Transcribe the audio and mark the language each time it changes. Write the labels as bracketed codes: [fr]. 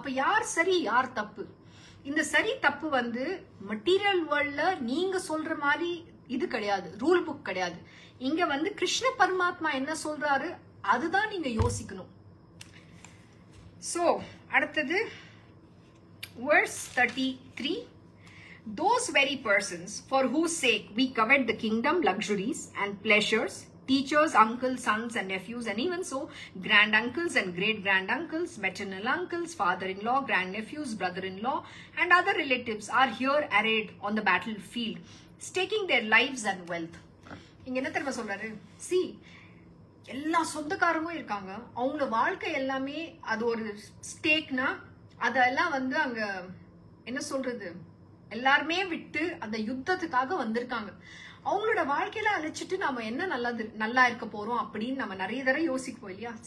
[ta] அப்ப யார் சரி யார் தப்பு? இந்த சரி தப்பு வந்து மெட்டீரியல் வேர்ல்ட்ல நீங்க சொல்ற மாதிரி இது கிடையாது, ரூல் புக் கிடையாது. இங்க வந்து கிருஷ்ண பரமாத்மா என்ன சொல்றாரு அதுதான் நீங்க யோசிக்கணும். சோ அடுத்தது verse 33. [en] Those very persons for whose sake we covet the kingdom, luxuries and pleasures, teachers, uncles, sons and nephews, and even so granduncles and great-granduncles, maternal uncles, father-in-law, grandnephews, brother-in-law and other relatives are here arrayed on the battlefield, staking their lives and wealth. [ta] இங்க என்ன தெரியுமா சொல்றாரு? See, எல்லா சொந்தக்காரங்களும் இருக்காங்க, அவங்க வாழ்க்கை எல்லாமே அது ஒரு ஸ்டேக்னா அதெல்லாம் வந்து அங்க என்ன சொல்றது எல்லாருமே விட்டு அந்த யுத்தத்துக்காக வந்திருக்காங்க. அவங்களோட வாழ்க்கையில அழைச்சிட்டு நம்ம என்ன நல்லா இருக்க போறோம் அப்படின்னு நம்ம நிறைய தடவை யோசிப்போம் இல்லையா?